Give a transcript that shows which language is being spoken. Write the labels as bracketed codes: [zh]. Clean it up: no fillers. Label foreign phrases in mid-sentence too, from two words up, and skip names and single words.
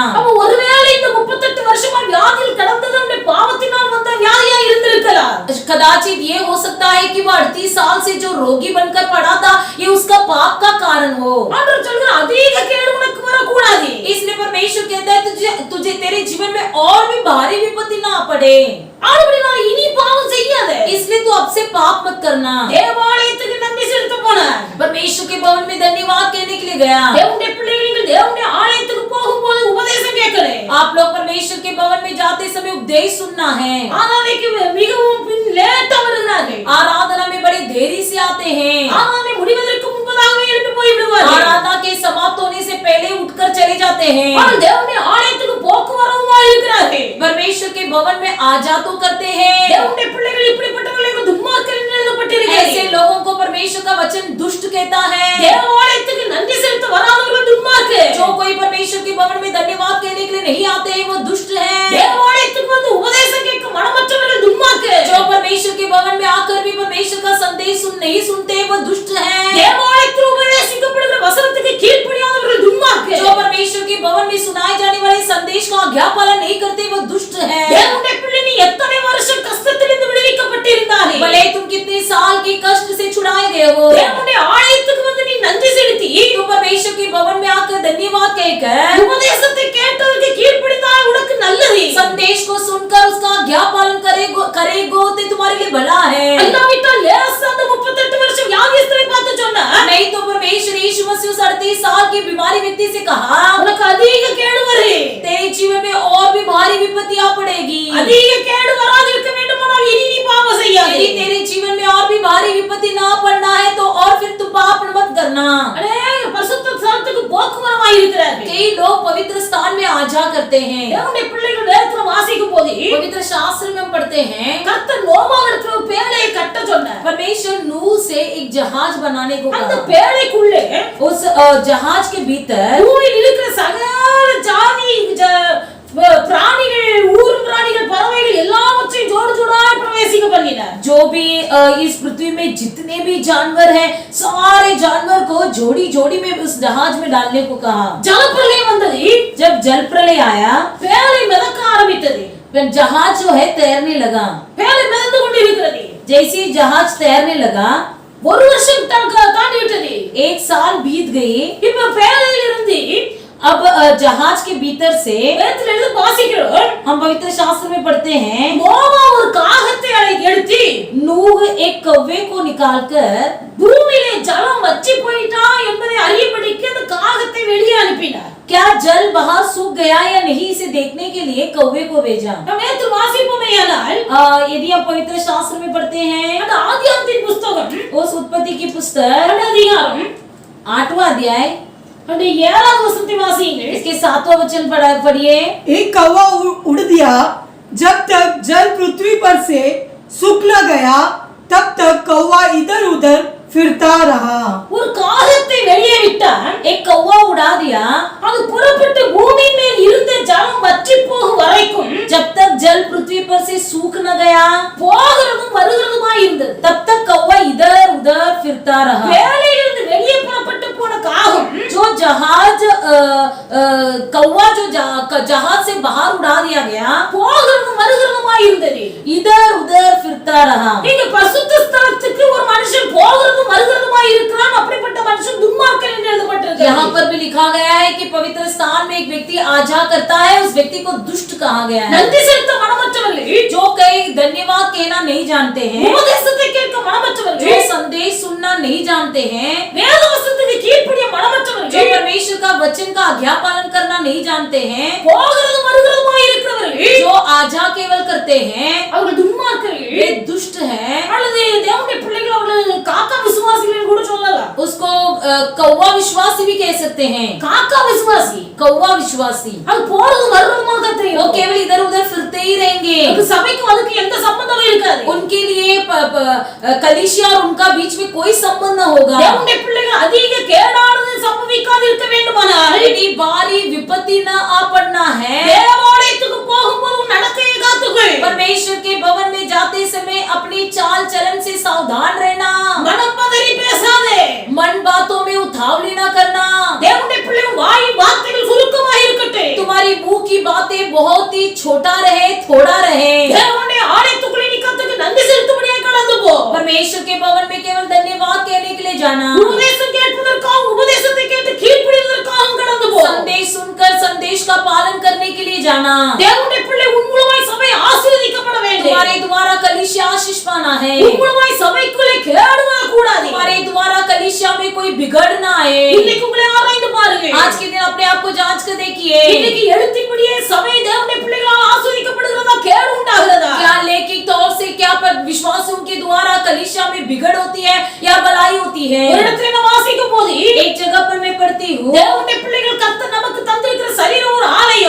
[ta] அப்ப ஒருவேளை இந்த 38 வருஷமா வியாதியில் கடந்தது நம்முடைய பாவத்தினால் வந்த வியாதியா இருந்திருக்கலாம். [hi] कदाचित ये हो सकता है कि वो 38 साल से जो रोगी बनकर पड़ा था ये उसका पाप का कारण हो। [ta] ஆண்டவர் சொல்கிறார், அதிக கேடு உனக்கு வரக்கூடாது. [hi] इसलिए परमेश्वर कहता है तुझे तेरे जीवन में और भी भारी विपत्ति ना पड़े, [ta] ஆண்டவரே இனி பாவம் செய்யாதே. [hi] इसलिए तू अब से पाप मत करना। [ta] தேவாலயத்துக்கு நன்றி செலுத்த போனார். [hi] परमेश्वर के भवन में धन्यवाद कहने के लिए गया। [ta] தேவனுடைய பிள்ளைகள் நீங்கள் தேவனுடைய ஆலயத்துக்கு போகும்போது உபதேசம் கேட்கணும். [hi] आप लोग परमेश्वर के भवन में जाते समय उपदेश सुनना है। [ta] ஆராதனைக்கு மிகவும் லேட்டா வருகிறார்கள். [hi] आराधना में बड़े देरी से आते हैं। [ta] ஆராதனை முடிவதற்கு முன்பதாகவே எழுந்து போய் விடுவார்கள். [hi] आराधना के समाप्त होने से पहले उठकर चले जाते हैं। [ta] ஆனால் தேவனுடைய ஆலயத்துக்கு போக்குவரவுமாய் இருக்கிறார்கள். [hi] परमेश्वर के भवन में आजा तो करते हैं। [ta] தேவனுடைய பிள்ளைகள் இப்படிப்பட்டவர்களுக்கு துன்மார்க்கர் என்று எழுதப்பட்டிருக்கிறது. [hi] ऐसे लोगों को परमेश्वर का वचन दुष्ट कहता है। [ta] தேவாலயத்துக்கு நன்றி செலுத்த வராதவர்கள் துன்மார்க்கர். [hi] जो कोई परमेश्वर के भवन में धन्यवाद कहने के लिए नहीं आते हैं वो दुष्ट हैं। [ta] தேவாலயத்துக்கு வந்து உபதேசம் கேட்க மனமற்றவர்கள் துன்மார்க்கர். [hi] जो परमेश्वर के भवन में आकर भी परमेश्वर का संदेश नहीं सुनते वो दुष्ट हैं। [ta] தேவாலயத்தில் உபதேசிக்கப்படுகிற வசனத்துக்கு கீழ்ப்படியாதவர்கள் துன்மார்க்கர். [hi] जो भवन में सुनाए जाने वाले संदेश का आज्ञा पालन नहीं करते वो दुष्ट है। [ta] தேவனுடைய பிள்ளை நீ எத்தனை வருஷம் கஷ்டத்திலிருந்து விடுவிக்கப்பட்டிருந்தாலே, [hi] भले तुम कितने साल के कष्ट से छुड़ाए गए हो, [ta] தேவனுடைய ஆலயத்துக்கு வந்து நீ நன்றி செலுத்தி [hi] तुम परमेश्वर के भवन में आकर धन्यवाद कहकर [ta] உபதேசத்தை கேட்டதற்கு கீழ்ப்படிந்தால் உனக்கு நல்லது. [hi] संदेश को सुनकर उसका आज्ञा पालन करेगो तो तुम्हारे लिए भला है। [ta] அல்லாவிட்டால் லேசா அந்த 38 வருஷம் வியாதியஸ்தரை பார்த்து சொன்னா, [hi] नहीं तो परमेश्वर यीशु मसीह उस 38 साल की बीमारी व्यक्ति से कहा [ta] உனக்கு அதிக கேடு வரும். [hi] तेरे जीवन में और भी भारी विपत्तियां पड़ेगी। [ta] அதிக கேடு வராதிருக்க வேண்டுமானால் இனி நீ பாவம் செய்யாதே. [hi] यदि तेरे जीवन में और भी भारी विपत्ति ना पड़ना है तो और फिर तुम पाप मत करना। [ta] அடே பரிசுத்த ஸ்தலத்துக்கு போக்குவரமாய் இருக்கிறார்கள். [hi] कई लोग पवित्र स्थान में आ जा करते हैं। [ta] தேவனுடைய பிள்ளைகள் வேதத்துல வாசிக்கும் போது [hi] पवित्र शास्त्र में हम पढ़ते हैं [ta] கர்த்தர் நோவாவிடத்துல ஒரு பேழையை கட்ட சொன்னார். [hi] परमेश्वर नूह से एक जहाज बनाने को [ta] அந்த [hi] कहा। [ta] பேழைக்குள்ளே [hi] उस जहाज के भीतर [ta] பூமியில் இருக்கிற சகல ஜாதி பிராணிகள், ஊரும் பிராணிகள், பறவைகள் எல்லாவற்றையும் ஜோடு ஜோடா பிரவேசிக்க பண்ணினார். [hi] जो भी इस पृथ्वी में जितने भी जानवर हैं सारे जानवर को जोड़ी जोड़ी में उस जहाज में डालने को कहा। [ta] ஜலப்பிரளயம் வந்தது. [hi] जब जल प्रलय आया [ta] பேழை மிதக்க ஆரம்பித்தது. [hi] फिर जहाज जो है तैरने लगा। [ta] பேழை மிதந்து கொண்டிருக்கிறது. [hi] जैसे जहाज तैरने लगा [ta] ஒரு வருஷம் தாண்டி விட்டது. [hi] एक साल बीत गए। [ta] இப்ப பேழையில இருந்து [hi] अब जहाज के भीतर से [ta] வேதத்துல எழுதி வாசிக்கிறோம், [hi] हम पवित्र शास्त्र में पढ़ते हैं [ta] நோவா ஒரு காகத்தை எடுத்து [hi] नूह एक कौवे को निकालकर [ta] பூமியிலே ஜலம் வற்றி போயிட்டா என்பதை அறியபடிக்கு அந்த காகத்தை வெளியே அனுப்பினார். [hi] क्या जल बाहर सूख गया या नहीं इसे देखने के लिए कौवे को भेजा। [ta] நாம் நேற்று வாசிப்போமேயானால் [hi] यदि आप पवित्र शास्त्र में पढ़ते हैं [ta] அந்த ஆதியாகமத்தின் புத்தகம் [hi] उस उत्पत्ति की पुस्तक [ta] 2 அதிகாரம் [hi] 8वां अध्याय [ta] அந்த 7வது வசனத்தை வாசியுங்கள். [hi] इसके 7वां वचन पढ़िए। एक कौवा उड़ दिया। जब तक जल पृथ्वी पर से सूख न गया तब तक कौवा इधर उधर फिरता रहा। [ta] ஒரு காகத்தை வெளியே விட்டான். [hi] एक कौवा उड़ा दिया। [ta] அது புறப்பட்டு பூமியின் மேல் இருந்த ஜலம் வற்றி போகும் வரைக்கும் [hi] जब तक जल पृथ्वी पर से सूख न गया [ta] போகிறதும் வருகிறதுமாய் இருந்தது. [hi] तब तक कौवा इधर उधर फिरता रहा। [ta] வேலையிலிருந்து வெளியே புறப்பட்டு போன காகம் [hi] जो जहाज कौवा जो जहाज से बाहर उड़ा दिया गया [ta] போகிறதும் வருகிறதுமாய் இருந்தது. [hi] इधर उधर फिरता रहा। [ta] நீங்க பரிசுத்த ஸ்தலத்துக்கு ஒரு மனுஷன் போகிறதும் வருகிறதுமாய் இருக்கிறான், அப்படிப்பட்ட மனுஷன் துன்மார்க்கன் என்று எழுதப்பட்டிருக்கிறது. [hi] यहाँ पर भी लिखा गया है कि पवित्र स्थान में एक व्यक्ति आजा करता है उस व्यक्ति को दुष्ट कहा गया है। [ta] நன்றி செலுத்த மனமற்றவர்கள், [hi] जो कई धन्यवाद कहना नहीं जानते हैं, [ta] உபதேசத்தை கேட்க [hi] जो [ta] மனமற்றவர்கள், [hi] संदेश सुनना नहीं जानते हैं, [ta] வேத வசனத்துக்கு கீழ்ப்படிய [hi] जो [ta] மனமற்றவர்கள், [hi] परमेश्वर का वचन का आज्ञा पालन करना नहीं जानते हैं, [ta] போகிறதும் வருகிறதுமாய் இருக்கிறவர்கள் [hi] जो आजा केवल करते हैं [ta] அவர்கள் துன்மார்க்கர்கள். [hi] वे दुष्ट हैं। [ta] அல்லது தேவனுடைய பிள்ளைகள் அவர்கள் காக்கா விசுவாசிகள் கூட சொல்லலாம். [hi] उसको कौवा विश्वासी भी कह सकते हैं। [ta] காக்கா விசுவாசி [hi] कौवा विश्वासी [ta] அது போறதும் வருகிறதுமாக [hi] वो [ta] தெரியும். [hi] केवल इधर उधर फिरते ही रहेंगे। [ta] அதுக்கு சபைக்கும் அதுக்கு எந்த சம்பந்தமும் இருக்காது. [hi] उनके लिए कलीसिया और उनका बीच में कोई संबंध न होगा। [ta] தேவனுடைய பிள்ளைகள் அதிக கேடானது சம்பவிக்காது இருக்க வேண்டுமானால் [hi] यदि भारी विपत्ति न आ पड़ना है [ta] தேவாலயத்துக்கு போகும்போது நடக்கையை காத்துக்கொள். [hi] परमेश्वर के भवन में जाते समय अपनी चाल चलन से सावधान रहना। [ta] மனம் பதறி பேசாதே. [hi] मन बातों में उतावली न करना। [ta] தேவனுடைய பிள்ளைகள் வாய் வார்த்தைகள் சுருக்கமாக இருக்கட்டும். [hi] तुम्हारी मुंह की बातें बहुत ही छोटा रहे, थोड़ा रहे। [ta] தேவனுடைய ஆலயத்துக்குள்ளே நீ கர்த்தருக்கு நன்றி செலுத்தும்படியாக கடந்து போ. [hi] परमेश्वर के भवन में केवल धन्यवाद कहने के लिए जाना। [ta] உபதேசம் கேட்பதற்காக உபதேசத்தை கேட்டு கீழ்ப்படிவதற்காக கடந்து போ. [hi] संदेश सुनकर संदेश का पालन करने के लिए जाना। [ta] தேவனுடைய பிள்ளை உன் மூலமாய் சபை ஆசீர்வதிக்கப்பட வேண்டும். [hi] तुम्हारे द्वारा कलीसिया आशीष पाना है। [ta] உன் மூலமாய் சபைக்குள்ளே கேடு வரக்கூடாது. [hi] तुम्हारे द्वारा कलीसिया में कोई बिगड़ ना आए। [ta] இன்னைக்கு உங்களை ஆராய்ந்து பாருங்கள். [hi] आज के दिन अपने आप को जांच कर देखिए, [ta] இன்னைக்கு எழுத்தின்படியே சபை தேவனுடைய பிள்ளைகளால் ஆசீர்வதிக்கப்படுகிறதா, கேடு உண்டாகிறதா? [hi] क्या लौकिक तौर से क्या विश्वासियों के द्वारा कलीसिया में बिगड़ होती है या भलाई होती है। [ta] ஒரு இடத்துல நான் வாசிக்கும் போது [hi] एक जगह पर मैं पढ़ती हूँ [ta] தேவனுடைய பிள்ளைகள் கர்த்தர் நமக்கு தந்திருக்கிற சரீரம் ஒரு ஆலயம்.